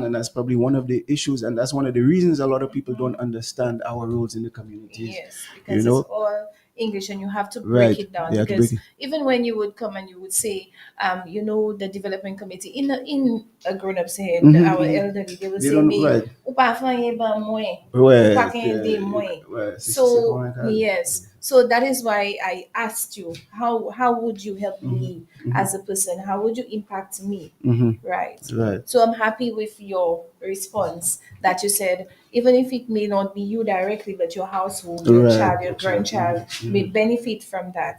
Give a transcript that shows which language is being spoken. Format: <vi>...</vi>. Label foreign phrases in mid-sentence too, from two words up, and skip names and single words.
<en>And that's probably one of the issues, and that's one of the reasons a lot of people don't understand our roles in the communities. Yes, because it's all English and you have to break it down, because even when you would come and you would say you know, the development committee in a grown-up's head, our elderly, they would say</en> <acf>me ou pa fanye ba mwen, ou pa kende mwen.</acf> <en>So yes, so that is why I asked you how would you help me as a person, how would you impact me, right? So I'm happy with your response that you said even if it may not be you directly, but your household, your child, your grandchild may benefit from that.</en>